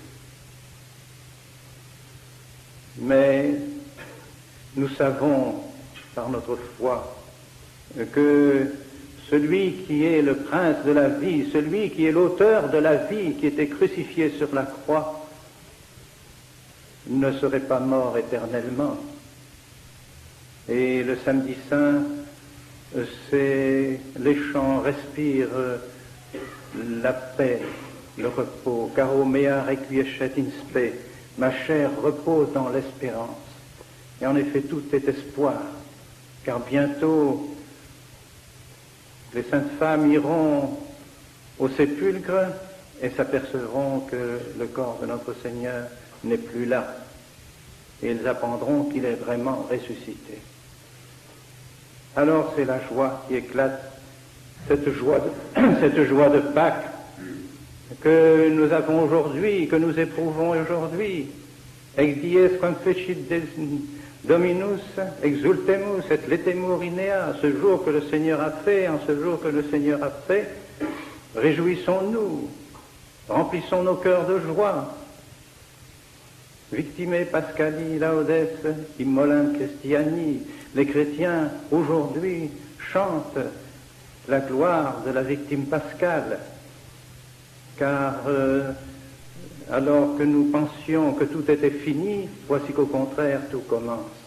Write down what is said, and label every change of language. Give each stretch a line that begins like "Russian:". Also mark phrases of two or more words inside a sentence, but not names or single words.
French: Mais nous savons par notre foi que celui qui est le prince de la vie, celui qui est l'auteur de la vie, qui était crucifié sur la croix, ne serait pas mort éternellement. Et le samedi saint, les chants respirent la paix, le repos.
Latin: Caro mea requiescet in spe,
French: ma chair repose dans l'espérance. Et en effet, tout est espoir, car bientôt les saintes femmes iront au sépulcre et s'apercevront que le corps de notre Seigneur n'est plus là. Et ils apprendront qu'il est vraiment ressuscité. Alors c'est la joie qui éclate, cette joie de Pâques que nous avons aujourd'hui, que nous éprouvons aujourd'hui.
Latin: Ex dies quam fecit Dominus exultemus et letemur inea,
French: ce jour que le Seigneur a fait, en ce jour que le Seigneur a fait, réjouissons-nous, remplissons nos cœurs de joie.
Latin: Victime Pascali laudes immolant Christiani,
French: les chrétiens aujourd'hui chantent la gloire de la victime pascale, car alors que nous pensions que tout était fini, voici qu'au contraire tout commence.